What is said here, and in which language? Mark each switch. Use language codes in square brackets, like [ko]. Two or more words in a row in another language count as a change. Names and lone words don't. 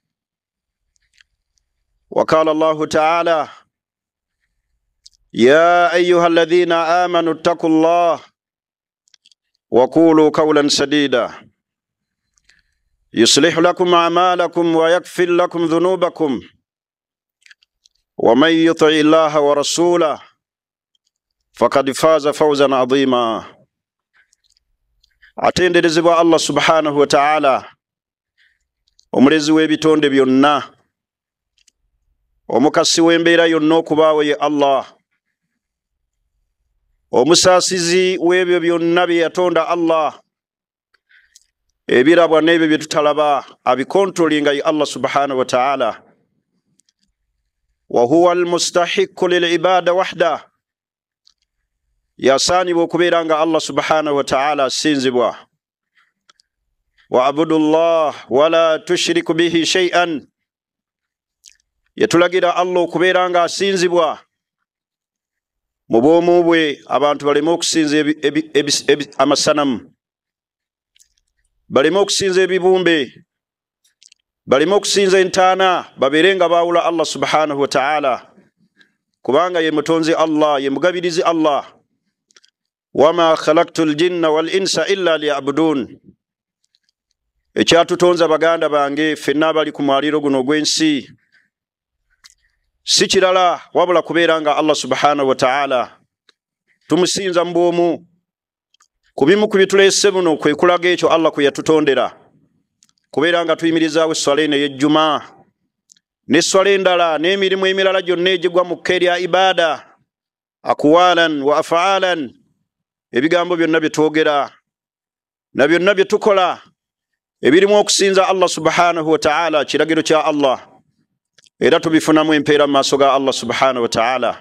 [ar] وقال الله تعالى: يا أيها الذين آمنوا اتقوا الله وقولوا قولا سديدا يصلح لكم أعمالكم ويغفر لكم ذنوبكم، ومن يطع الله ورسوله فقد فاز فوزا عظيما. [lg] Atenderezebwa Allah [ar] سبحانه وتعالى, [lg] omulezi w'ebitonde byonna, omukasi w'embeera yonna okubaawo ye Allah, omusaasizi w'ebyo byonna bye yatonda Allah, ebirabwa n'ebyo bye tutalaba, abikontrolinga ye Allah [ar] سبحانه وتعالى. وهو المستحق للعبادة وحده, [lg] yasaanibwa okubeera nga Allah [ar] سبحانه وتعالى [lg] asinzibwa. [ar] واعبدوا الله ولا تشركوا به شيئا, [lg] yatulagira Allah okubeera nga asinzibwa mu bw'omu bwe, abantu baleme okusinza amasanamu, baleme okusinza ebibumbe, baleme okusinza entaana, babeere nga baawula Allah [ar] سبحانه وتعالى, [lg] kubanga ye mutonzi Allah, ye mugabirizi Allah. [ar] وما خلقت الجن والإنس إلا ليعبدون, [lg] ekyatutonza baganda bange ffenna abali ku mwaliiro guno ogw'ensi si kirala wabula kubeera nga Allah [ar] سبحانه وتعالى [lg] tumusinza mu bw'omu. Ku bimu ku bituleese buno kwe kulaga ekyo Allah kwe yatutondera, kubeera nga tuyimirizaawo esswala eno ey'ejjuma n'esswala endala n'emirimu emirala gyonna egigwa mu kka erya ibaada, [ar] أقوالا وأفعالا, [lg] ebigambo byonna bye twogera na byonna bye tukola ebirimu okusinza Allah [ar] سبحانه وتعالى, [lg] kiragiro kya Allah, era tubifunamu empeera mu maaso ga Allah [ar] سبحانه وتعالى.